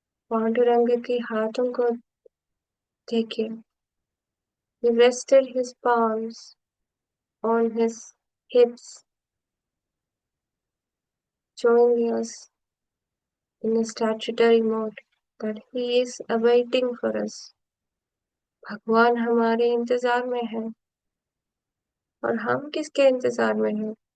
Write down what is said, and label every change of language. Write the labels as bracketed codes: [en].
[hi] पांडुरंग के हाथों को देखिए. [en] He rested his palms on his hips, showing us in a statutory mode that he is awaiting for us. [hi] भगवान हमारे इंतजार में है और हम किसके इंतजार में हैं?